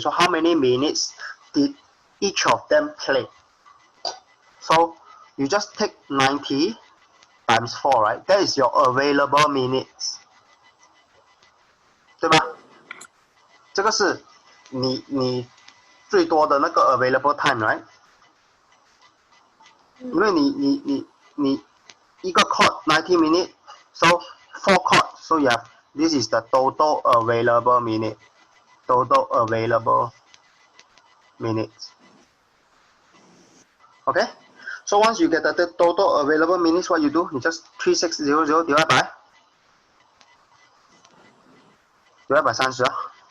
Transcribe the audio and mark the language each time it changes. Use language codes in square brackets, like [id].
[en] So how many minutes did each of them play? So you just take 90 times 4, right? That is your available minutes. [zh] 对吧？这个是你最多的那个 available time, right? [en] 因为你一个 court 90 minutes, so 4 court, so you have this is the total available minute. Total available minutes. Okay? So once you get the total available minutes, what you do? You just 3600 divide by 30啊。